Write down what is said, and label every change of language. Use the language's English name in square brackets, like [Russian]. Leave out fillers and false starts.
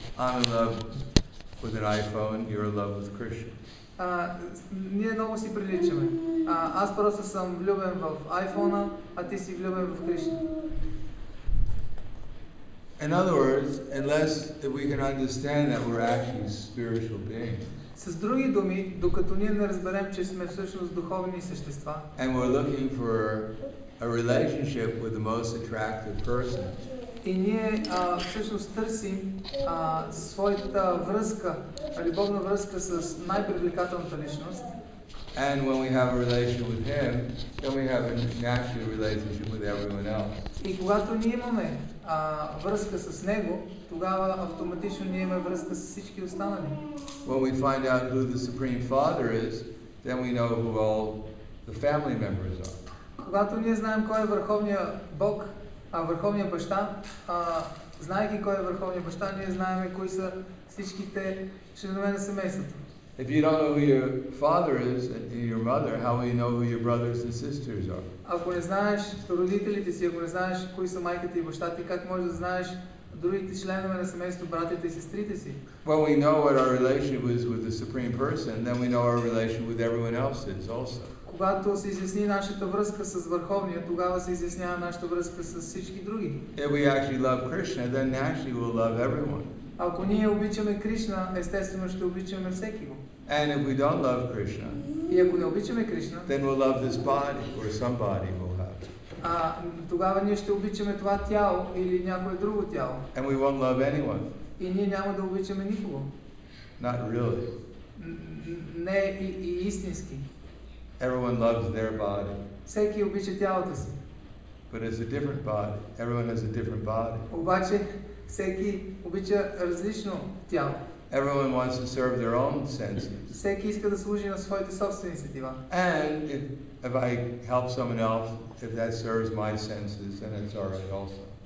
[English] I'm in love with an iPhone, you're in love with Krishna. [Bulgarian] Ние много си приличаме. Аз просто съм влюбен в iPhone-а, а ти си влюбен в Кришна. [English] In other words, unless we can understand that we're actually spiritual beings. [Bulgarian] С други думи, докато ние не разберем, че сме всъщност духовни същества. [English] And we're looking for a relationship with the most attractive person. [Bulgarian] И ние всъщност търсим своята връзка, любовна връзка с най-привлекателната личност. [English] And when we have a relationship with him, then we have a natural relationship with everyone else. [Bulgarian] И когато ние имаме връзка с него, тогава автоматично ние имаме връзка с всички останали. [English] When we find out who the Supreme Father is, then we know who all the family members are. [Bulgarian] Когато ние знаем кой е върховният Бог, върховният баща, знаейки кой е върховният баща, ние знаем кои са всичките членове на семейството. [English] If you don't know who your father is and your mother, how will you know who your brothers and sisters are? [Bulgarian] Ако не знаеш родителите си, ако не знаеш кои са майката и баща ти, как можеш да знаеш другите членове на семейството, братята и сестрите си? [English] When we know what our relationship is with the Supreme Person, then we know our relationship with everyone else is also. [Bulgarian] Когато се изясни нашата връзка с Върховния, тогава се изяснява нашата връзка с всички други. [English] If we actually love Krishna, then naturally we'll love everyone. [Bulgarian] Ако ние обичаме Кришна, естествено ще обичаме всеки го. [English] And if we don't love Krishna, [Bulgarian] и ако не обичаме Кришна, [English] then we'll love this body or somebody will have. [Bulgarian] Тогава ние ще обичаме това тяло или някое друго тяло. [English] And we won't love anyone. [Bulgarian] И ние няма да обичаме никого. [English] Not really. [Bulgarian] Не и истински. [English] Everyone loves their body. [Bulgarian] Всеки обича тялото си. [English] But it's a different body. Everyone has a different body. [Bulgarian] Обаче всеки обича различно тяло. [English] Everyone wants to serve their own senses. [Bulgarian] Всеки иска да служи на своите собствени сетива. [English] And if I help someone else, if that serves my senses, then it's all right also.